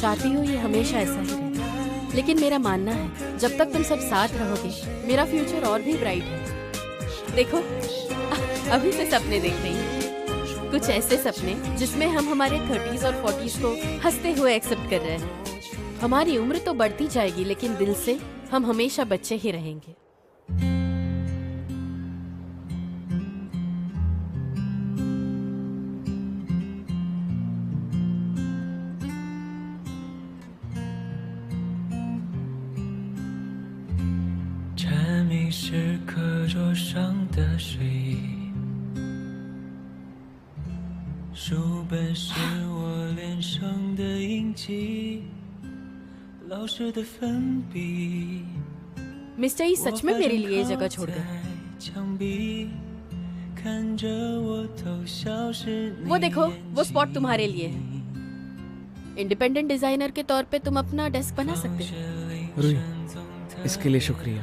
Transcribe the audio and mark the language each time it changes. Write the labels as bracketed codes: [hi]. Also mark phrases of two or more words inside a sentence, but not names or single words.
[hi] चाहती हूँ ये हमेशा ऐसा ही रहे, लेकिन मेरा मानना है जब तक तुम सब साथ रहोगे मेरा फ्यूचर और भी ब्राइट है। देखो अभी से सपने देख रही हूँ, कुछ ऐसे सपने जिसमें हम हमारे 30s और 40s को हंसते हुए एक्सेप्ट कर रहे हैं। हमारी उम्र तो बढ़ती जाएगी लेकिन दिल से हम हमेशा बच्चे ही रहेंगे। [zh] 蝉鸣是课桌上的睡意，书本是我脸上的印记，老师的粉笔。 [hi] मिस्टर ई सच में मेरे लिए जगह छोड़ गए। वो देखो वो स्पॉट तुम्हारे लिए है। [en] independent designer [hi] के तौर पे तुम अपना डेस्क बना सकते हो। रुई, इसके लिए शुक्रिया।